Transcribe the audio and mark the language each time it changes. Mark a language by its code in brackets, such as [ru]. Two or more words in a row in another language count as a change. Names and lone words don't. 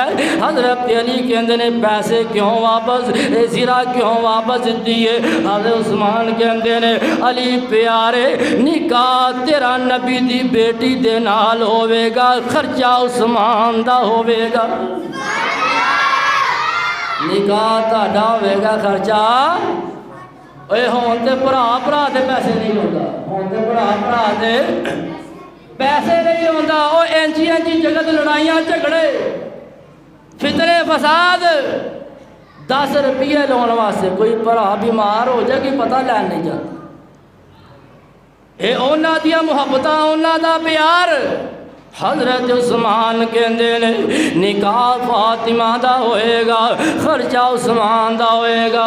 [pa] حضرت علی کہندے نے پیسے کیوں واپس، اے زرہ کیوں واپس دیئے؟ حضرت عثمان کہندے نے علی پیارے نکاح تیرا نبی دی بیٹی دے نال ہوئے گا، خرچہ عثمان دا ہوئے گا، نکاح تہاڈا ہوئے گا، خرچہ اے ہون تے بھرا دے پیسے نہیں ہوتا، ہون تے بھرا دے پیسے نہیں ہوتا، او انچی جگت لڑائیاں جھگڑے فتنے فساد 10 روپیے لون واسطے کوئی بھرا بیمار ہو جائے کہ پتہ لین نہیں جاتا، اے اونا دیا محبتاں اونا دا پیار حضرت عثمان کہندے نے نکاح فاطمہ دا ہوئے گا، خرچہ عثمان دا ہوئے گا۔